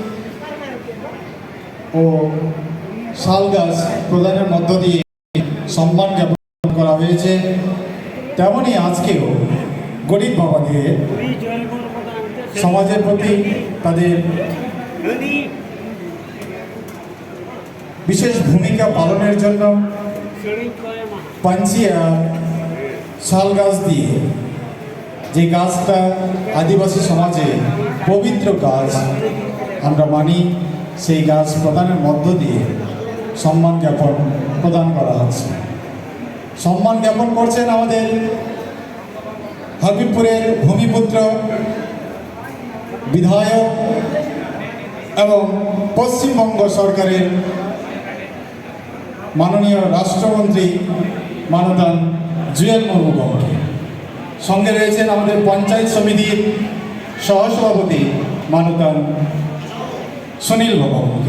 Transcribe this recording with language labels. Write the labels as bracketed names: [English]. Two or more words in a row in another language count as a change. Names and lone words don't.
[Bangla] আর শাল গাছ প্রদানের মধ্য দিয়ে সম্মান জ্ঞাপন করা হয়েছে তেমনি আজকেও গরীব বাবাদের সমাজের প্রতি তাদের বিশেষ ভূমিকা পালনের জন্য পাঁচি শাল গাছ দিয়ে যে গাছটা আদিবাসী সমাজে পবিত্র গাছ আমরা মানি সেই গাছ প্রদানের মধ্য দিয়ে সম্মান জ্ঞাপন প্রদান করা হচ্ছে সম্মান জ্ঞাপন করছেন আমাদের হবিবপুরের ভূমিপুত্র বিধায়ক এবং পশ্চিমবঙ্গ সরকারের মাননীয় রাষ্ট্রমন্ত্রী মানতান জিএল মুর্মু গমকে সঙ্গে রয়েছেন আমাদের পঞ্চায়েত সমিতির সহসভাপতি মানতান সুনীল বাবু